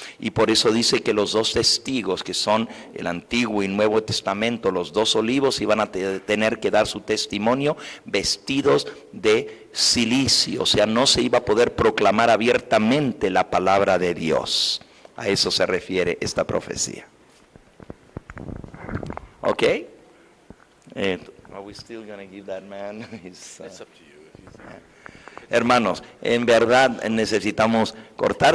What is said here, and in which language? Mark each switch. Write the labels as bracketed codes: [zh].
[es] Y por eso dice que los 2 testigos, que son el Antiguo y Nuevo Testamento, los 2 olivos, iban a tener que dar su testimonio vestidos de cilicio. O sea, no se iba a poder proclamar abiertamente la palabra de Dios. A eso se refiere esta profecía. ¿Ok? [en] Are we still going to give that man his, It's up to you. [es] Hermanos, en verdad necesitamos cortar.